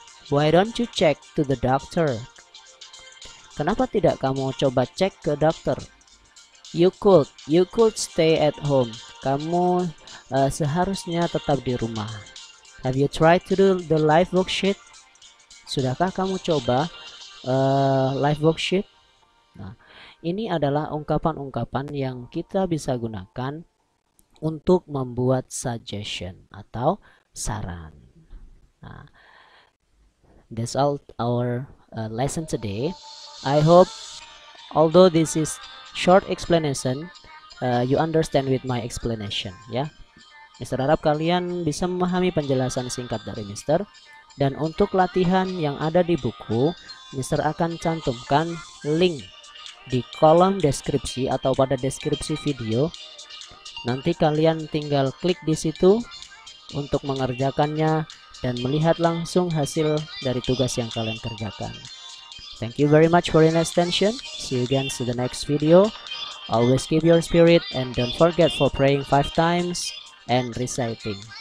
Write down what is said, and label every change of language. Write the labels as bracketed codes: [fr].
[en] Why don't you check to the doctor? [id] Kenapa tidak kamu coba cek ke dokter? [en] You could stay at home. [id] Kamu seharusnya tetap di rumah. [en] Have you tried to do the life worksheet? [id] Sudahkah kamu coba life worksheet? Nah, ini adalah ungkapan-ungkapan yang kita bisa gunakan untuk membuat suggestion atau saran. Nah, [en] that's all our lesson today. I hope, although this is short explanation, you understand with my explanation ya. [id] Mister harap kalian bisa memahami penjelasan singkat dari Mister. Dan untuk latihan yang ada di buku, Mister akan cantumkan link di kolom deskripsi atau pada deskripsi video. Nanti kalian tinggal klik di situ untuk mengerjakannya dan melihat langsung hasil dari tugas yang kalian kerjakan. [en] Thank you very much for your attention. See you again to the next video. Always keep your spirit and don't forget for praying 5 times and reciting.